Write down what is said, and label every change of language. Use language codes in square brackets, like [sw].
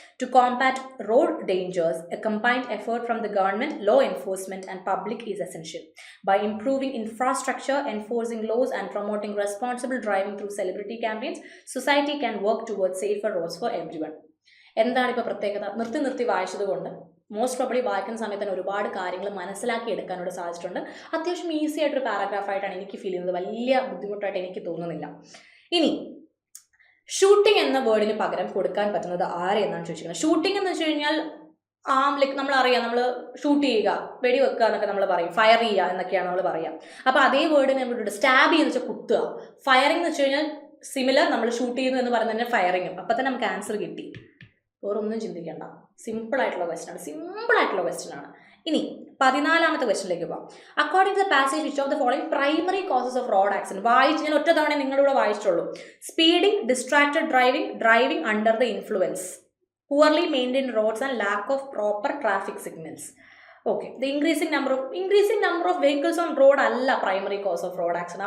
[en] To combat road dangers, a combined effort from the government, law enforcement, and public is essential. By improving infrastructure, enforcing laws, and promoting responsible driving through celebrity campaigns, society can work towards safer roads for everyone. [ml] എന്താണ് ഇപ്പോൾ പ്രത്യേകത? നിർത്തി വായിച്ചതുകൊണ്ട് most probably വായിക്കുന്ന സമയത്ത് തന്നെ ഒരുപാട് കാര്യങ്ങൾ മനസ്സിലാക്കി എടുക്കാനോട് സാധിച്ചിട്ടുണ്ട്. അത്യാവശ്യം ഈസി ആയിട്ടൊരു പാരഗ്രാഫായിട്ടാണ് എനിക്ക് ഫീൽ ചെയ്യുന്നത്. വലിയ ബുദ്ധിമുട്ടായിട്ട് എനിക്ക് തോന്നുന്നില്ല. ഇനി ഷൂട്ടിംഗ് എന്ന വേർഡിന് പകരം കൊടുക്കാൻ പറ്റുന്നത് ആരെന്നാണ് ചോദിച്ചിരിക്കുന്നത്. ഷൂട്ടിംഗ് എന്ന് വെച്ച് കഴിഞ്ഞാൽ ലൈക്ക് നമ്മളറിയാം, നമ്മൾ ഷൂട്ട് ചെയ്യുക, വെടിവെക്കുക എന്നൊക്കെ നമ്മൾ പറയും, ഫയർ ചെയ്യുക എന്നൊക്കെയാണ് നമ്മൾ പറയുക. അപ്പോൾ അതേ വേർഡിന് നമ്മൾ സ്റ്റാബ് ചെയ്യുന്ന വെച്ചാൽ കുത്തുക. ഫയറിംഗ് എന്ന് വെച്ച് കഴിഞ്ഞാൽ സിമിലർ, നമ്മൾ ഷൂട്ട് ചെയ്യുന്നു എന്ന് പറയുന്നത് തന്നെ ഫയറിങ്ങും. അപ്പം തന്നെ നമുക്ക് ആൻസർ കിട്ടി. വേറൊന്നും ചിന്തിക്കേണ്ട, സിമ്പിളായിട്ടുള്ള ക്വസ്റ്റ്യൻ ആണ്. ഇനി 14ാമത്തെ ക്വസ്റ്റ്യനിലേക്ക് പോകാം. [en] according to the passage which of the following primary causes of road accident [ml] വായിച്ച് ഞാൻ ഒറ്റ തവണ നിങ്ങളുടെ കൂടെ വായിച്ചിട്ടുള്ളൂ. [en] Speeding, distracted driving, driving under the influence, poorly maintained roads and lack of proper traffic signals. Okay, the increasing number of vehicles on road അല്ല primary cause of road accident.